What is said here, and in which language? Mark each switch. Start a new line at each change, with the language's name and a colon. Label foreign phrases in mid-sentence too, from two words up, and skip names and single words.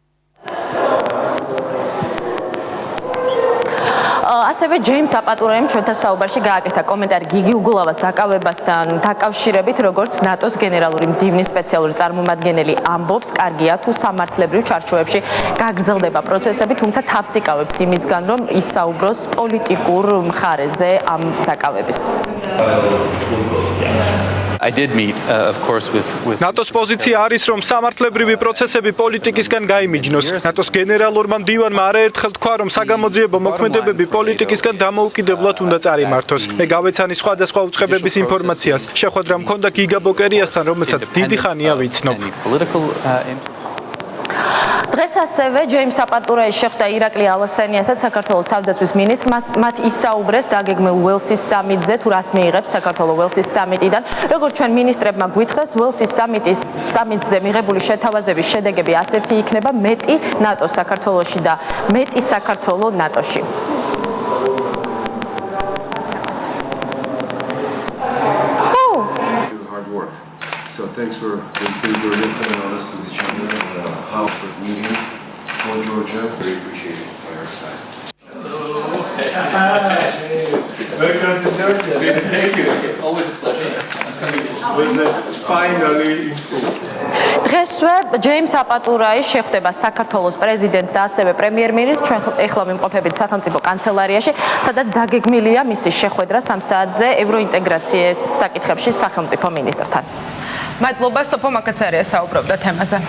Georgian: ასევე ჯეიმს აპატურაიმ ჩვენთან საუბარში გააკეთა კომენტარი გიგი უგულავას დაკავებასთან დაკავშირებით, როგორც ნატოს გენერალური მდივნის სპეციალური წარმომადგენელი ამბობს, კარგია თუ სამართლებრივ ჩარჩოებში გაგრძელდება პროცესები, თუმცა თავს იკავებს იმისგან, რომ ისაუბროს პოლიტიკურ მხარეზე ამ დაკავების.
English: I did meet, of course, with
Georgian: ნატოს პოზიცია არის, რომ სამართლებრივი პროცესები პოლიტიკისგან გაიმიჯნოს. ნატოს გენერალურმა მდივანმა არაერთხელ თქვა, რომ საგამოძიებო მოქმედებები პოლიტიკისგან დამოუკიდებლად უნდა წარიმართოს. მე გავეცანი სხვადასხვა უწყებების ინფორმაციას. შეხვედრა მქონდა გიგა ბოკერიასთან, რომელსაც დიდი ხანია ვიცნობ. დღეს ასევე ჯეიმს აპატურაის შეხვდა ირაკლი ალასანიასაც, საქართველოს თავდაცვის მინისტრს. მათ ისაუბრეს დაგეგმილ ველსის სამიტზე, თუ რას მიიღებს საქართველოს ველსის სამიტიდან. როგორც ჩვენ მინისტრებმა გვითხრეს, ველსის სამიტზე მიღებული შეთავაზების შედეგები ასეთი იქნება: მეტი ნატო საქართველოში და მეტი საქართველო ნატოში.
English: So thanks for being very open and honest with each other and how for meeting for Georgia. Very appreciated by our side. Welcome to Georgia. Thank you. It's always a pleasure. Finally.
Georgian: დღესვე ჯეიმს აპატურაი შეხვდება საქართველოს პრეზიდენტს და ასევე პრემიერ-მინისტრს. ჩვენ ეხლა მიმყოფებით სახელმწიფო კანცელარიაში, სადაც დაგეგმილია მისი შეხვედრა 3 საათზე ევროინტეგრაციის საკითხებში სახელმწიფო მინისტრთან. მადლობა, სოფო მაკაცარია საუბრობდა თემაზე.